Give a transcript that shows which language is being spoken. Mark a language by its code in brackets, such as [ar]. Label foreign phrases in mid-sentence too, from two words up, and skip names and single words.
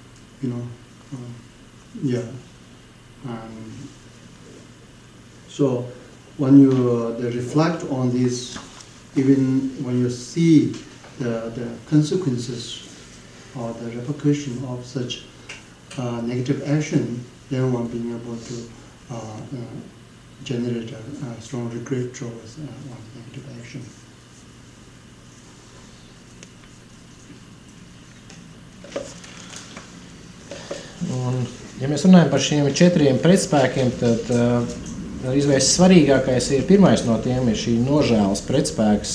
[en] So when you reflect on this, even when you see the consequences or the repercussion of such negative action, then one being able to generate a strong regret towards one's negative action. [lv] Un, ja mēs runājam par šiem 4 pretspēkiem, tad izvēs svarīgākais ir pirmais no tiem ir šī nožēlas pretspēks.